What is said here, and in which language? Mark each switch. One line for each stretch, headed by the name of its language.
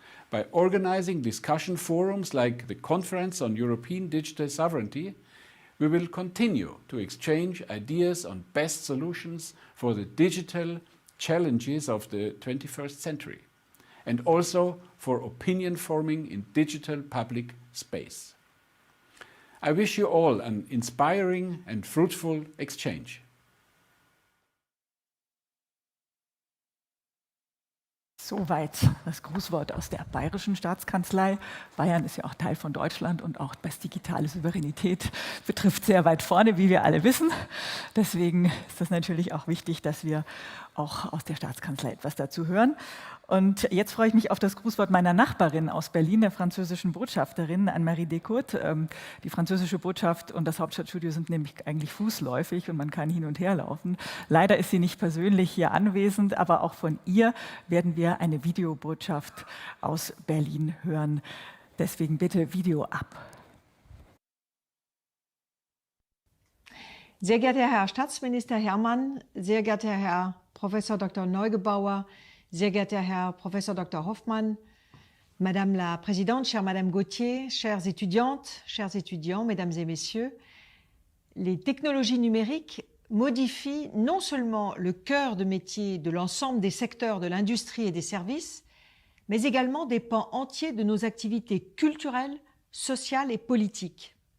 English: By organizing discussion forums like the Conference on European Digital Sovereignty, we will continue to exchange ideas on best solutions for the digital challenges of the 21st century, and also for opinion forming in digital public space. I wish you all an inspiring and fruitful exchange.
German: Soweit das Grußwort aus der Bayerischen Staatskanzlei. Bayern ist ja auch Teil von Deutschland und auch was digitale Souveränität betrifft, sehr weit vorne, wie wir alle wissen. Deswegen ist das natürlich auch wichtig, dass wir auch aus der Staatskanzlei etwas dazu hören. Und jetzt freue ich mich auf das Grußwort meiner Nachbarin aus Berlin, der französischen Botschafterin Anne-Marie Descôtes. Die französische Botschaft und das Hauptstadtstudio sind nämlich eigentlich fußläufig und man kann hin und her laufen. Leider ist sie nicht persönlich hier anwesend, aber auch von ihr werden wir eine Videobotschaft aus Berlin hören. Deswegen bitte Video ab. Sehr geehrter Herr Staatsminister Herrmann, sehr geehrter Herr Professor Dr. Neugebauer, sehr geehrter Herr Professor Dr.
French: Hofmann, Madame la Présidente, chère Madame Gauthier, chères étudiantes, chers étudiants, Mesdames et Messieurs, les technologies numériques modifient non seulement le cœur de métier de l'ensemble des secteurs de l'industrie et des services, mais également des pans entiers de nos activités culturelles, sociales et politiques.